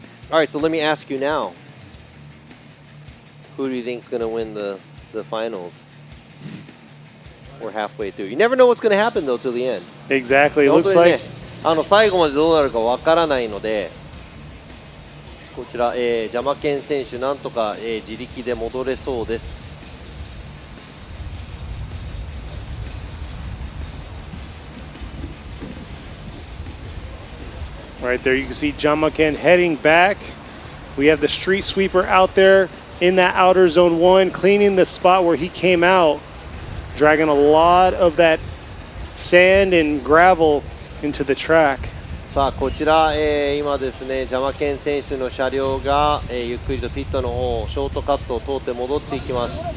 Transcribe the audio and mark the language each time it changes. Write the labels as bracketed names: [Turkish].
[English] Alright, so let me ask you now. Who do you think is going to win the finals? We're halfway through. You never know what's going to happen though till the end. Exactly. It [Japanese] 本 [English] looks [Japanese] 当にね [English] like [Japanese] 最後までどうなるかわからないのでこちら、ジャマケン選手なんとか、自力で戻れそうです。 [English] Right there, you can see Jyamaken heading back. We have the street sweeper out there in that outer zone 1, cleaning the spot where he came out, dragging a lot of that sand and gravel into the track. [Japanese] さあこちら、今ですねジャマケン選手の車両が、ゆっくりとピットの方ショートカットを通って戻っていきます。